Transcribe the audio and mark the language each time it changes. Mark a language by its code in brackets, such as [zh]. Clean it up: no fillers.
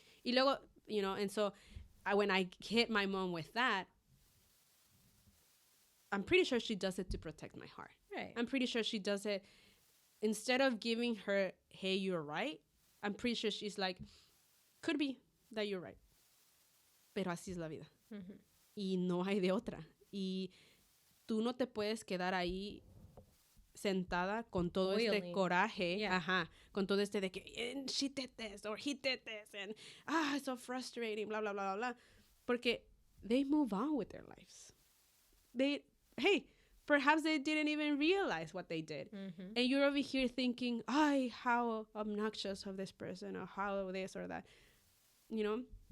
[en] Y luego, you know, and so when I hit my mom with that, I'm pretty sure she does it to protect my heart. Right. I'm pretty sure she does it instead of giving her, hey, you're right. I'm pretty sure she's like, could be that you're right. [es] Pero así es la vida. Mm-hmm. Y no hay de otra. Y tú no te puedes quedar ahí sentada con todo este [en] Boiling. [es] coraje, [en] Yeah. ajá, con todo este de que "And she did this or he did this and it's so frustrating, blah, blah, blah, blah, blah." Porque they move on with their lives. Perhaps they didn't even realize what they did. Mm-hmm. And you're over here thinking, how obnoxious of this person or how this or that, you know?